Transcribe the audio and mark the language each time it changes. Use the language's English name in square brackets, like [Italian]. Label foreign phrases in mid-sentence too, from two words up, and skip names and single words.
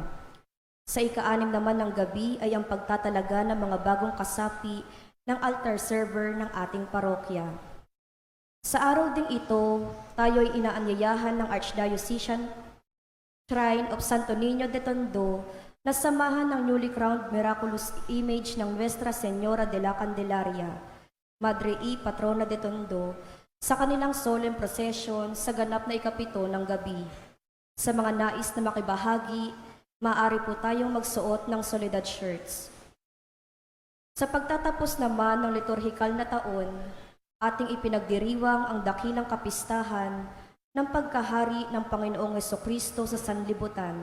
[Filipino] Sa ika-6 naman ng gabi ay ang pagtatalaga ng mga bagong kasapi ng [English] altar server [Filipino] ng ating parokya. Sa araw ding ito, tayo ay inaanyayahan ng Archdiocesan Shrine of Santo Niño de Tondo na samahan ng [English] newly crowned miraculous image [Filipino] ng Nuestra Señora de la Candelaria, Madre y Patrona de Tondo, sa kanilang [English] solemn procession [Filipino] sa ganap na ika-7 ng gabi. Sa mga nais na makibahagi, maaari po tayong magsuot ng Soledad shirts. Sa pagtatapos naman ng liturhikal na taon, ating ipinagdiriwang ang dakilang kapistahan ng pagkahari ng Panginoong Jesucristo sa sanlibutan.